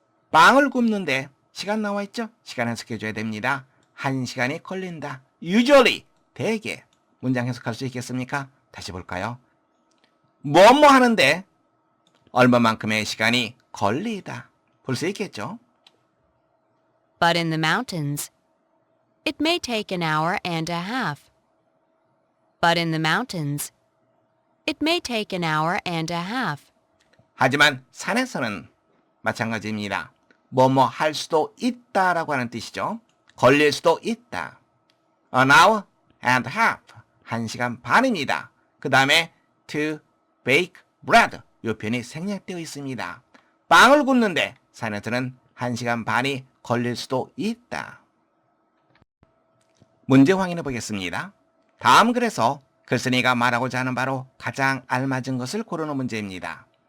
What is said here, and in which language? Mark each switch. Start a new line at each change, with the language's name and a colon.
Korean: 빵을 굽는데 시간 나와 있죠? 시간 해석해줘야 됩니다. 1시간이 걸린다. usually 대개 문장 해석할 수 있겠습니까? 다시 볼까요? 뭐뭐 하는데 얼마만큼의 시간이 걸리다. 볼 수 있겠죠?
English: But in the mountains, it may take an hour and a half. But in the mountains, it may take an hour and a half.
Korean: 하지만 산에서는 마찬가지입니다. 뭐뭐 할 수도 있다라고 하는 뜻이죠. 걸릴 수도 있다.
English: An hour and a half.
Korean: 1시간 반입니다. 그 다음에
English: to bake bread.
Korean: 이 표현이 생략되어 있습니다. 빵을 굽는데 산에서는 1시간 반이 걸릴 수도 있다. 문제 확인해 보겠습니다. 다음 글에서 글쓴이가 말하고자 하는 바로 가장 알맞은 것을 고르는 문제입니다.